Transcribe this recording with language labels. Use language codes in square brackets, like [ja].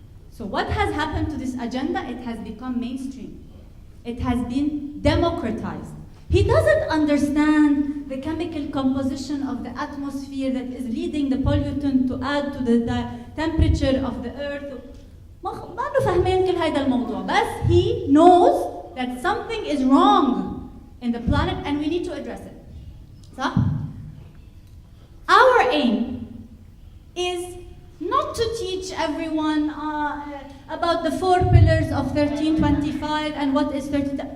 [en] So what has happened to this agenda? It has become mainstream. It has been democratized. He doesn't understand the chemical composition of the atmosphere that is leading the pollutant to add to the temperature of the earth. [ar] ما له فاهمين كل هذا الموضوع. [en] But he knows that something is wrong in the planet and we need to address it. So, our aim is not to teach everyone about the 4 pillars of 1325 and what is 13.